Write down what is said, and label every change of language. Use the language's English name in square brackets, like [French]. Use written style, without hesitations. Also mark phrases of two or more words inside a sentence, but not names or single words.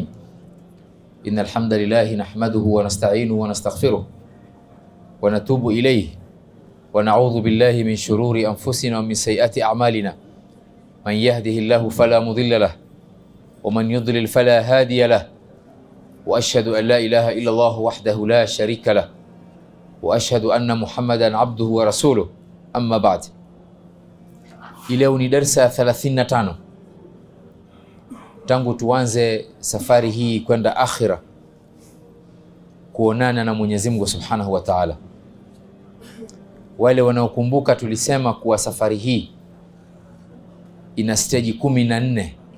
[Arabic] إن الحمد لله نحمده ونستعينه ونستغفره ونتوب إليه ونعوذ بالله من شرور أنفسنا ومن سيئات أعمالنا. من يهده الله فلا مضل له ومن يضلل فلا هادي له وأشهد أن لا إله إلا الله وحده لا شريك له وأشهد أن محمدا عبده ورسوله. أما بعد. [Swahili] Leo ni darsa 35 tangu tuanze safari hii kwenda akhira, kuonana na Mwenyezi Mungu [Arabic] سبحانه وتعالى. [Swahili] Wale wanaokumbuka tulisema kuwa safari hii ina stage 14.